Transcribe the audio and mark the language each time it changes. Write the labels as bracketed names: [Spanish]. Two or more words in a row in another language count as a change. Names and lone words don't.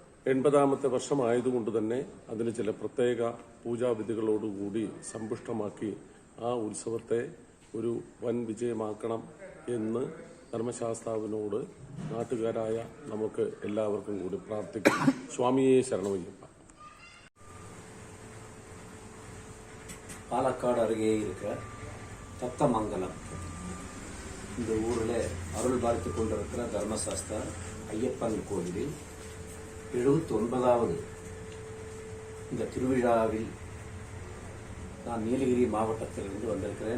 [Malayalam] 80ാമത്തെ വർഷമായതുകൊണ്ട് തന്നെ അതിന് ചില പ്രത്യേക പൂജാവിധികളോടുകൂടി സമ്പുഷ്ടമാക്കി ആ ഉത്സവത്തെ ഒരു വൻ വിജയമാക്കണം എന്ന് ധർമ്മശാസ്താവിനോട് നാട്ടുകാരായ നമുക്ക് എല്ലാവർക്കും കൂടി പ്രാർത്ഥിക്കാം. സ്വാമിയെ ശരണമയ്യപ്പ. [Tamil] பாலக்காடு அருகே இருக்கிற தத்தமங்கலம் இந்த ஊரில் அருள் பார்த்து கொண்டிருக்கிற தர்மசாஸ்தா ஐயப்பன் கோயிலில் 79வது இந்த திருவிழாவில் நான் நீலகிரி மாவட்டத்திலிருந்து வந்திருக்கிறேன்.